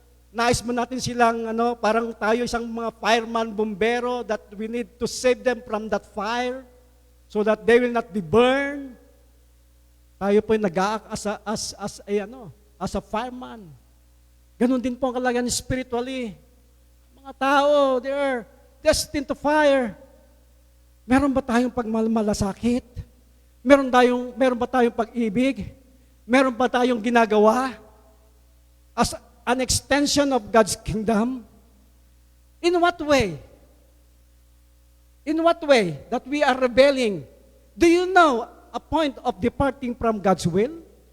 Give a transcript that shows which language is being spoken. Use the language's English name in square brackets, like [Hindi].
[Filipino] Nais mo natin silang parang tayo isang mga [English] fireman, bombero that we need to save them from that fire so that they will not be burned. [Filipino] Tayo po yung nag-aak [English] as a fireman. [Filipino] Ganon din po ang kalagayan spiritually. Mga tao, [English] they are destined to fire. [Filipino] Meron ba tayong pagmamalasakit? Meron ba tayong pag-ibig? Meron ba tayong ginagawa [English] as an extension of God's kingdom? In what way? In what way that we are rebelling? Do you know a point of departing from God's will?